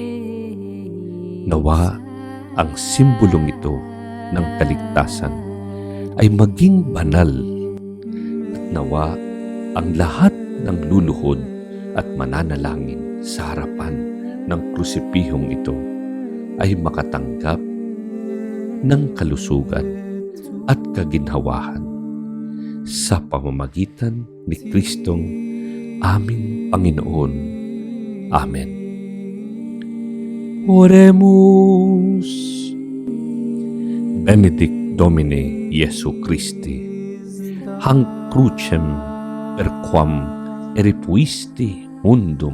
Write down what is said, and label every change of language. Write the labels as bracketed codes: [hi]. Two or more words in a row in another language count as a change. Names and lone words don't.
[tl] Nawa ang simbolong ito ng kaligtasan ay maging banal at nawa ang lahat ng luluhod at mananalangin sa harapan ng krusipihong ito ay makatanggap ng kalusugan at kaginhawahan sa pamamagitan ni Kristong aming Panginoon. [la] Amen. Oremus. Benedict Domine Iesu Christi, hanc crucem per quam eripuisti mundum